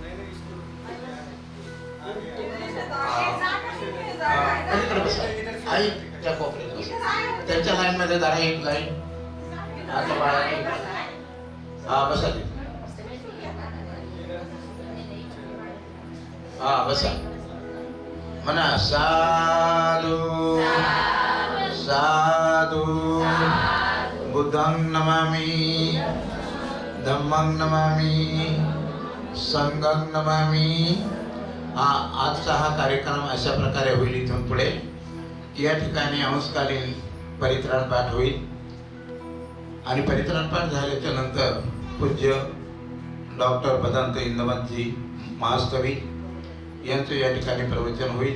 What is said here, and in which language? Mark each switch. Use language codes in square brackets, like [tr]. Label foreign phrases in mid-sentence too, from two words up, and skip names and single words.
[mr] पलीकडे बसा. आई त्या कोपऱ्यात बसा. त्यांच्या लाईन मध्ये जरा एक लाईन. आता बाळाने बसा तिथे. बसा. म्हणा [pi] साधू साधू. बुद्धं नमामि धम्मं नमामि संघं नमामि. [mr] आजचा हा कार्यक्रम अशा प्रकारे होईल. इथून पुढे या ठिकाणी अंशकालीन परित्राण पाठ होईल आणि परित्राण पाठ झाल्याच्या नंतर पूज्य डॉक्टर भदंत इंदवंतजी महास्तवी यांचं या ठिकाणी प्रवचन होईल.